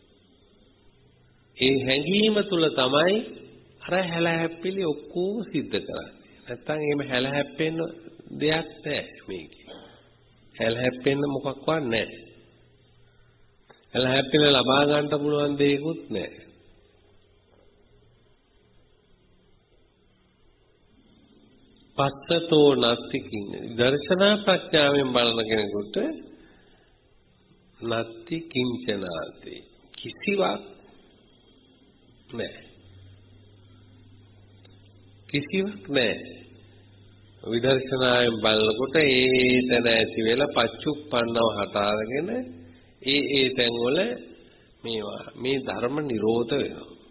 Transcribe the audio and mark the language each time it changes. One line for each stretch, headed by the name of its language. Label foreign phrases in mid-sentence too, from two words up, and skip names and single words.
Sinhala: ඒ හැඟීම තුල තමයි අර හැලහැප්පිලි ඔක්කොම සිද්ධ කරන්නේ. නැත්තම් එහෙම හැලහැප්පෙන්න දෙයක් නැහැ මේකේ. හැලහැප්පෙන්න මොකක්වත් නැහැ. හැලහැප්පිල ලබා ගන්න පුළුවන් දෙයක්වත් නැහැ.
Pali: පස්සතෝ නත්ති කිං
Sinhala: දර්ශනා ප්‍රඥාවෙන් බලන කෙනෙකුට
Pali: නත්ති කිංචනාති
Sinhala: කිසිවක් නැහැ. කිසිවක් නැහැ. විදර්ශනායෙන් බලනකොට ඒ තැන ඇති වෙලා පච්චුප්පන්නව හට අරගෙන ඒ තැන් වල මේවා මේ ධර්ම නිරෝධ වෙනවා.